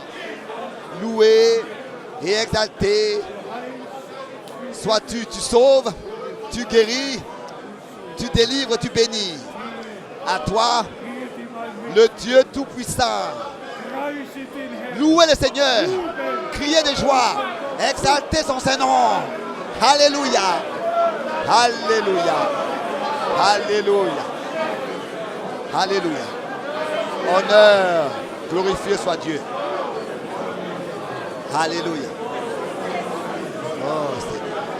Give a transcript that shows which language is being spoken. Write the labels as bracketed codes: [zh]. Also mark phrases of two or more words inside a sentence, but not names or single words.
[fr] Loué et exalté sois-tu, tu sauves, tu guéris, tu délivres, tu bénis. À toi, le Dieu Tout-Puissant. [de] preise den Herrn, [fr] Louez le Seigneur, criez de joie, exaltez son Saint-Nom. Alléluia, Alléluia, Alléluia, Alléluia. Honneur, glorifié soit Dieu. Alléluia. Oh, Seigneur.